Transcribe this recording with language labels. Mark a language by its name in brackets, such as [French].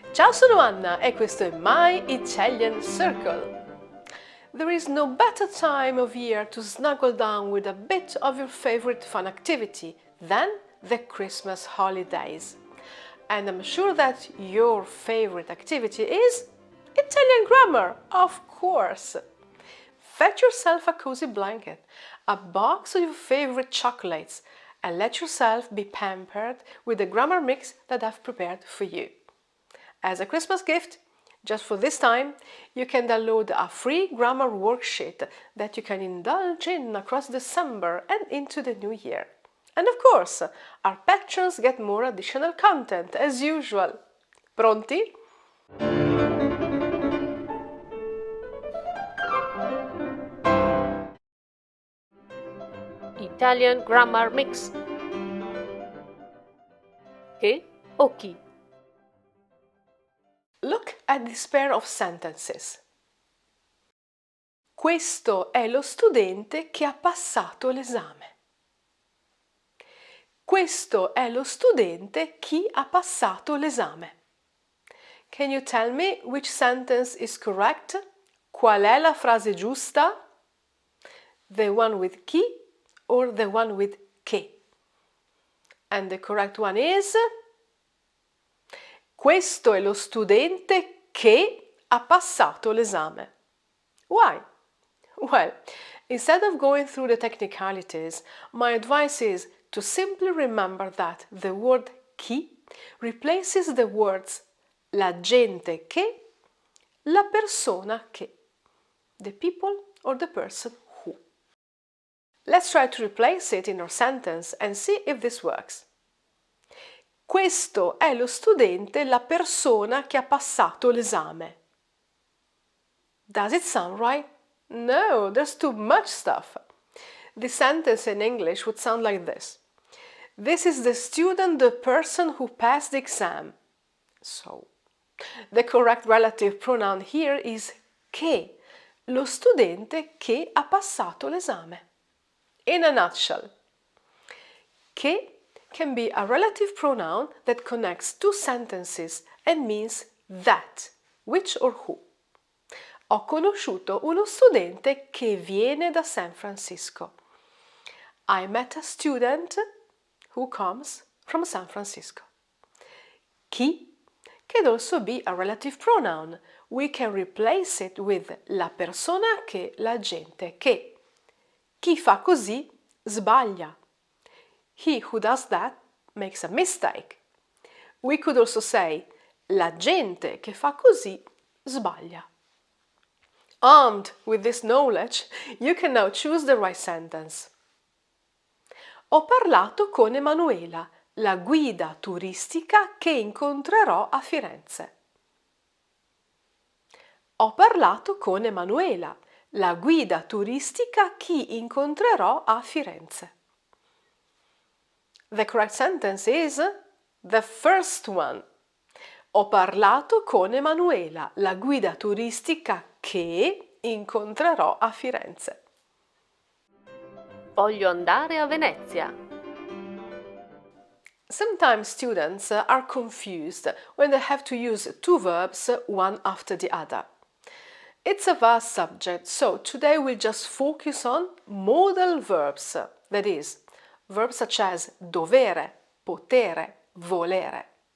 [Italian] Ciao, sono Anna e questo è My Italian Circle. [English] There is no better time of year to snuggle down with a bit of your favorite fun activity than the Christmas holidays. And I'm sure that your favorite activity is Italian grammar, of course. Fetch yourself a cozy blanket, a box of your favorite chocolates, and let yourself be pampered with the grammar mix that I've prepared for you. As a Christmas gift, just for this time, you can download a free grammar worksheet that you can indulge in across December and into the new year. And of course, our patrons get more additional content as usual. [Italian] Pronti? [English] Italian Grammar Mix. [Italian] Che o chi? [English] Look at this pair of sentences. [Italian] Questo è lo studente che ha passato l'esame. Questo è lo studente che ha passato l'esame. [English] Can you tell me which sentence is correct? [Italian] Qual è la frase giusta? [English] The one with chi or the one with che? And the correct one is [Italian] questo è lo studente che ha passato l'esame. [English] Why? Well, instead of going through the technicalities, my advice is to simply remember that the word chi replaces the words [Italian] la gente che, la persona che, [English] the people or the person who. Let's try to replace it in our sentence and see if this works. [Italian] Questo è lo studente, la persona che ha passato l'esame. [English] Does it sound right? No, there's too much stuff. The sentence in English would sound like this. This is the student, the person who passed the exam. So, the correct relative pronoun here is che, [Italian] lo studente che ha passato l'esame. [English] In a nutshell, che can be a relative pronoun that connects two sentences and means that, which or who. [Italian] Ho conosciuto uno studente che viene da San Francisco. [English] I met a student who comes from San Francisco. Chi can also be a relative pronoun. We can replace it with [Italian] la persona che, la gente che. Chi fa così sbaglia. [English] He who does that makes a mistake. We could also say [Italian] la gente che fa così sbaglia. [English] Armed with this knowledge, you can now choose the right sentence. [Italian] Ho parlato con Emanuela, la guida turistica che incontrerò a Firenze. Ho parlato con Emanuela, la guida turistica che incontrerò a Firenze. [English] The correct sentence is the first one. [Italian] Ho parlato con Emanuela, la guida turistica che incontrerò a Firenze. Voglio andare a Venezia. [English] Sometimes students are confused when they have to use two verbs one after the other. It's a vast subject, so today we'll just focus on modal verbs, that is, verbs such as dovere, potere, volere.